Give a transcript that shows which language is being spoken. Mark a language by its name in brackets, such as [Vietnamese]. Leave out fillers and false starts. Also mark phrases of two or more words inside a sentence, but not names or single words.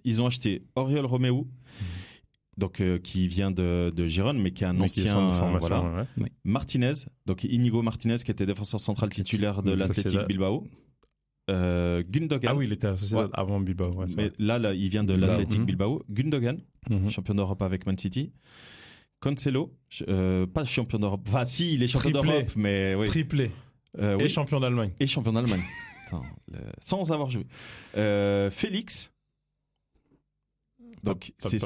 [French] Ils ont acheté Oriol Romeu, donc qui vient de Girone, mais qui est un Mais qui est ancien centre de formation, voilà. ouais. Martinez, donc Inigo Martinez qui était défenseur central titulaire de Ça, l'Athletic c'est là. Bilbao. Gundogan. Ah oui, il était associé Ouais. avant Bilbao. Ouais, c'est Mais vrai. là, il vient de Bilbao. l'Athletic Mhm. Bilbao. Gundogan, Mhm. champion d'Europe avec Man City. Cancelo, pas champion d'Europe. Enfin, si, il est champion Triplé. d'Europe, mais oui. Triplé. Oui. Et champion d'Allemagne. Et champion d'Allemagne. Putain, sans avoir joué. Félix. Donc, Top ces